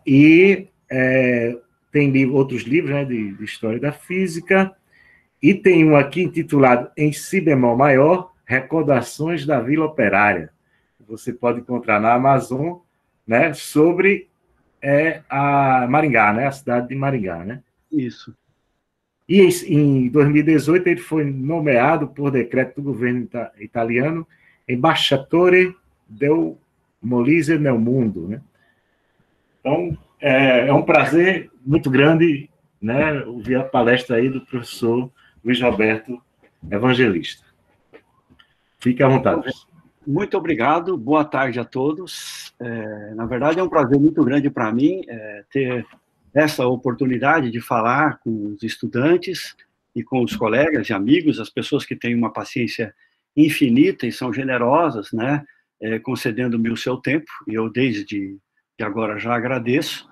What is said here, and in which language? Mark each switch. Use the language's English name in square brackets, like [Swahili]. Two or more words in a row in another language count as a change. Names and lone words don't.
[Portuguese] E tem outros livros, né, de História da Física, e tem um aqui intitulado Em Si bemol maior, Recordações da Vila Operária. Você pode encontrar na Amazon, né, sobre a Maringá, né, a cidade de Maringá, né? Isso. E em 2018 ele foi nomeado por decreto do governo italiano [Italian] Ambasciatore del Molise nel Mundo, [Portuguese] né? Então, é um prazer muito grande, né, ouvir a palestra aí do professor Luiz Roberto Evangelista. Fique à vontade. Muito obrigado, boa tarde a todos. Na verdade, é um prazer muito grande para mim ter essa oportunidade de falar com os estudantes e com os colegas e amigos, as pessoas que têm uma paciência infinita e são generosas, né, concedendo-me o seu tempo, e eu desde agora já agradeço.